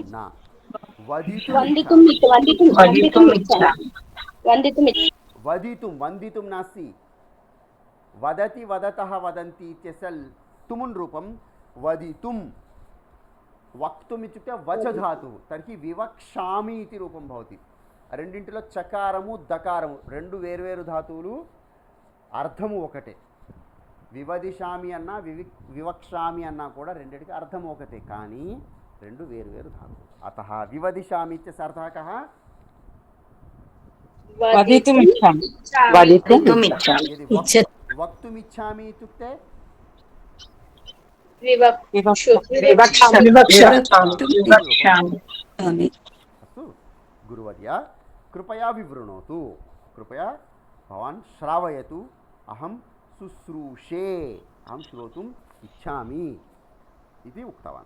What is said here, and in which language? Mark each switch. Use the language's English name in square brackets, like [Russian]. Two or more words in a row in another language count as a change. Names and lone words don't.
[Sanskrit] न, वदितुं नास्ति। वदति वदतः वदन्ति इत्यस्य तुमुन् रूपं वदितुं। वक्तुम् इत्युक्ते वच धातुः, तर्हि विवक्ष्यामि इति रूपं भवति। [Telugu] రెండింటిలో చకారము దకారము రెండు వేర్వేరు ధాతువులు, అర్థము ఒకటే. వివదిషామి అన్నా వివక్షామి అన్నా కూడా రెండిటికి అర్థం ఒకటే, కానీ రెండు వేర్వేరు ధాతువులు. [Sanskrit] అతః వివదిషామి ఇత్యस्य అర్థः कः? వక్తుమిచ్చామి ఇత్యుక్తే अस्तु गुरुवर्य कृपया विवृणोतु, कृपया भवान् श्रावयतु, अहं शुश्रूषे, अहं श्रोतुम् इच्छामि इति उक्तवान्।